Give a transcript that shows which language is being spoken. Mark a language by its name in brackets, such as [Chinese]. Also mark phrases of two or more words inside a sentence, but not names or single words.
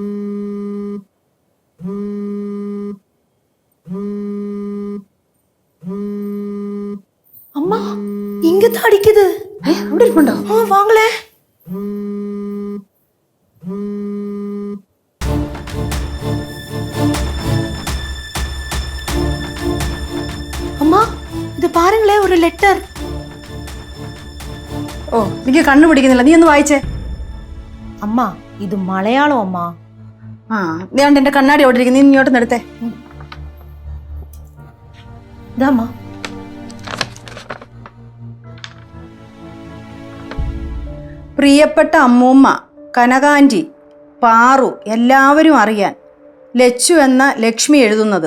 [Tamil] அம்மா இங்க தான் அடிக்குது. [Malayalam] അവിടെ ഇരിപ്പുണ്ടോ? [Tamil] வாங்களே. அம்மா இது பாருங்களே, ஒரு லெட்டர். [Malayalam] ഓ, എനിക്ക് കണ്ണു പിടിക്കുന്നില്ല. നീ ഒന്ന് വായിച്ചേ. [Tamil] அம்மா இது மலையாளம் அம்மா. [Malayalam] ആ, ഞാൻ എന്റെ കണ്ണാടി അവിടെ ഇരിക്കുന്നു. നീ ഇങ്ങോട്ട് എടുത്തേ. [Tamil] இதாம்மா. [Malayalam] പ്രിയപ്പെട്ട അമ്മൂമ്മ, കനകാന്റി, പാറു, എല്ലാവരും അറിയാൻ ലച്ചു എന്ന ലക്ഷ്മി എഴുതുന്നത്.